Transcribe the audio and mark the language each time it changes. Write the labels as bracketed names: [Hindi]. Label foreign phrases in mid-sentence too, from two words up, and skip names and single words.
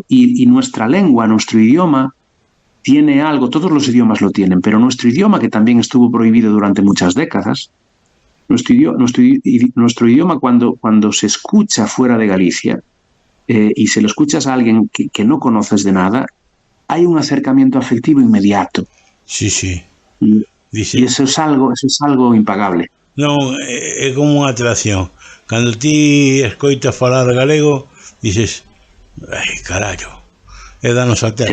[Spanish] Y nuestra lengua, nuestro idioma, tiene algo, todos los idiomas lo tienen, pero nuestro idioma, que también estuvo prohibido durante muchas décadas, nuestro idioma cuando se escucha fuera de Galicia y se lo escuchas a alguien que no conoces de nada, hay un acercamiento afectivo inmediato. Sí. Y eso es algo impagable. [Galician] Non, é como unha atracción. Cando ti escoitas falar galego, dices, ai, carallo, é da nosa terra.